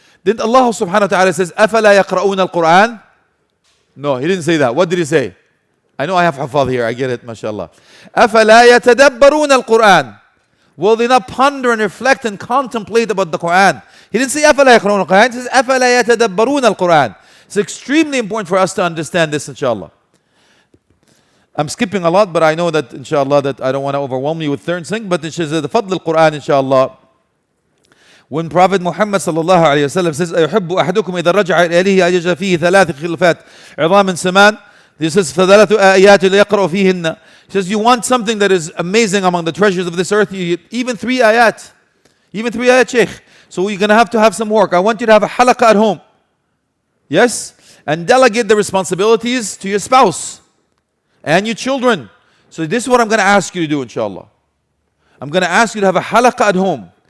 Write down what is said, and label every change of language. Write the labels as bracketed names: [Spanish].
[English] Didn't Allah subhanahu wa ta'ala says, [Arabic] أَفَلَا يَقْرَؤُونَ الْقُرْآنِ? [English] No, He didn't say that. What did He say? I know I have hafadh here, I get it, mashallah. [Arabic] أَفَلَا يَتَدَبَّرُونَ الْقُرْآنِ? [English] Will they not ponder and reflect and contemplate about the Quran? He didn't say [Arabic] أَفَلَا يَقْرَؤُونَ الْقُرْآنِ. [English] He says [Arabic] أَفَلَا يَتَدَبَّرُونَ الْقُرْآنِ. [English] It's extremely important for us to understand this, inshallah. I'm skipping a lot, but I know that, inshallah, that I don't want to overwhelm you with certain things, but it says the fadl al-Quran, inshallah. When Prophet Muhammad sallallahu alayhi wa sallam says, [Arabic] أَيُحِبُّ أَحَدُكُمْ إِذَا رَجَعَ إِلَيْهِ أَجَجَ فِيهِ ثَلَاثِ خِلْفَاتٍ عِظَامٍ سَمَانٍ. [English] This is [Arabic] فَثَلَاثُ آيَاتٍ لَيَقْرَأُ فِيهِنَّ. [English] He says, you want something that is amazing among the treasures of this earth, even 3 ayat. Even 3 ayat, Shaykh. So you're going to have some work. I want you to have a halaqah at home. Yes? And delegate the responsibilities to your spouse and your children. So this is what I'm going to ask you to do, inshallah. I'm going to ask you to have a halaqah at home.